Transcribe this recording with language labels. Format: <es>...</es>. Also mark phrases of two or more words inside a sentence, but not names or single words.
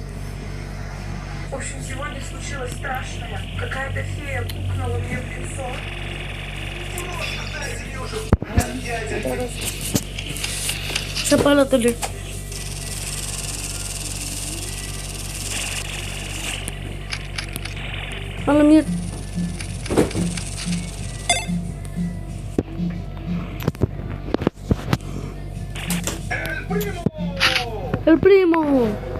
<ru>В общем, сегодня случилось страшное. Какая-то фея пукнула мне в лицо.</ru> <es>Se apaga la tele. A la mierda. El primo.</es>